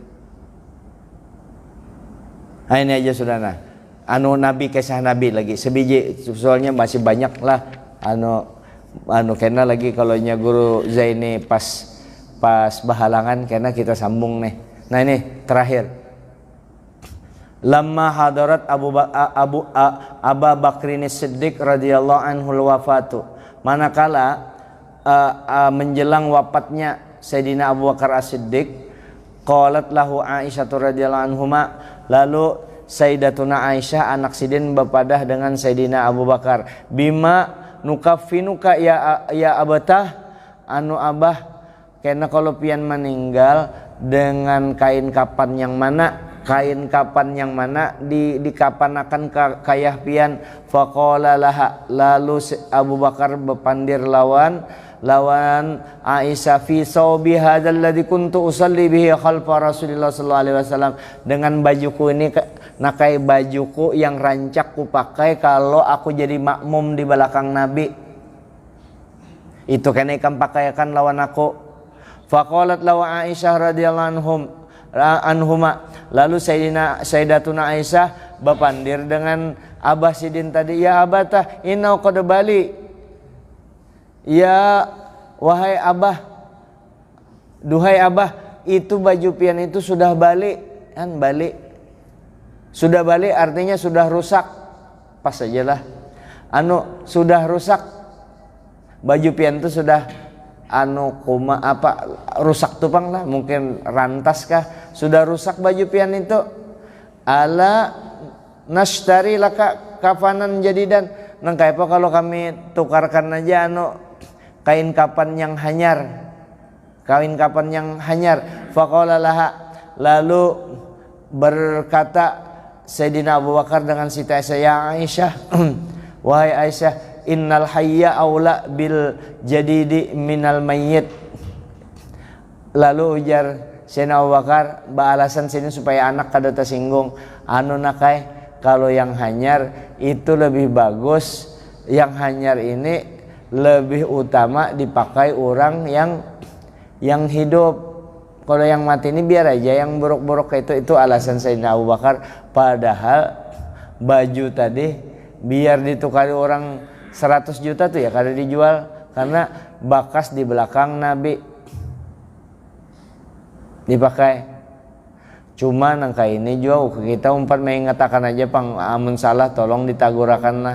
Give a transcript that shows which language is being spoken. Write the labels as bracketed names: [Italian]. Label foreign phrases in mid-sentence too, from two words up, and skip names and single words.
[Banjar] Nah, ini aja sudah. Nah, Nabi, kisah Nabi lagi sebiji, soalnya masih banyak lah. Kena lagi kalau nya guru Zaini pas berhalangan, karena kita sambung nih. Nah, ini terakhir. [Arabic] لما حضرت أبو بكر صديق رضي الله عنه الوفاة. [Banjar] Manakala menjelang wafatnya Sayyidina Abu Bakar As-Siddiq, [Arabic] قالت له عائشة رضي الله عنهما, [Banjar] lalu Sayyidatuna Aisyah anak sidin berpadah dengan Sayyidina Abu Bakar, [Arabic] بم نكفنك يا أبتاه, [Banjar] abah, karena kalau pian meninggal dengan kain kapan yang mana, dikapanakan kayah pian. [Arabic] فقال لها, [Banjar] lalu Abu Bakar berpandir lawan Aisyah, [Arabic] في ثوبي هذا الذي كنت أصلي به خلف رسول الله صلى الله عليه وسلم, [Banjar] dengan bajuku ini, nakai bajuku yang rancak ku pakai kalau aku jadi makmum di belakang Nabi. Itu kena ikan pakaikan lawan aku. [Arabic] فقالت لها عائشة رضي الله عنهما, [Banjar] lalu Sayyidatuna Aisyah berpandir dengan Abah Sidin tadi, [Arabic] يا أبتاه إن قد بلي, [Banjar] ya wahai Abah, duhai Abah, itu baju pian itu sudah balik kan, balik. Sudah balik artinya sudah rusak. Pas aja lah. Sudah rusak. Baju pian itu sudah rusak tupang lah, mungkin rantas kah, sudah rusak baju pian itu. [Arabic] ألا نشتري لك كفنا جديدا. [Banjar] Nang kaya apa kalau kami tukarkan aja kain kapan yang hanyar. Kain kapan yang hanyar. [Arabic] فقال لها, [Banjar] lalu berkata Sayyidina Abu Bakar dengan Siti Aisyah, ya Aisyah, wahai Aisyah, [Arabic] إن الحي أولى بالجديد من الميت. [Banjar] Lalu ujar Sayyidina Abu Bakar, alasan sini supaya anak kada tersinggung, nakai kalau yang hanyar itu lebih bagus, yang hanyar ini lebih utama dipakai orang yang hidup. Kalau yang mati ini biar aja, yang buruk-buruk itu alasan Sayyidina Abu Bakar. Padahal baju tadi biar ditukari orang 100 juta tuh ya kada dijual, karena bakas di belakang Nabi dipakai. Cuma nangka ini juga kita umpat mengatakan aja pang amun salah tolong ditagurakan lah.